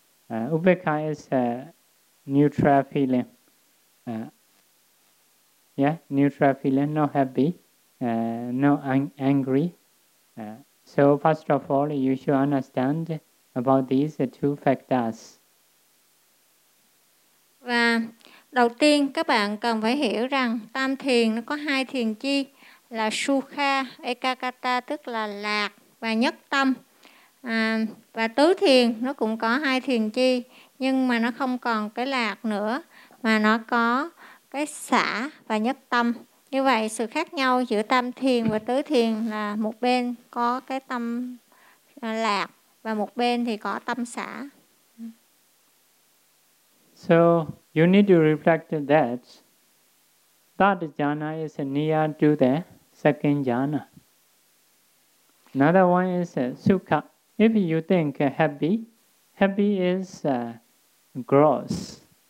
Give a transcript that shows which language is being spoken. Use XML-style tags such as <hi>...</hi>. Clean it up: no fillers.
<en>Upekha is a neutral feeling. Neutral feeling, not happy, not angry. So first of all, you should understand about these two factors.</en> <vi>Và đầu tiên, các bạn cần phải hiểu rằng tam thiền nó có hai thiền chi là sukha, ekagata, tức là lạc và nhất tâm. Và tứ thiền nó cũng có hai thiền chi, nhưng mà nó không còn cái lạc nữa, mà nó có cái xả và nhất tâm. Như vậy, sự khác nhau giữa tam thiền và tứ thiền là một bên có cái tâm lạc và một bên thì có tâm xả.</vi> <en>So you need to reflect that third jhana is near to the second jhana. Another one is sukha. If you think happy, happy is gross.</en>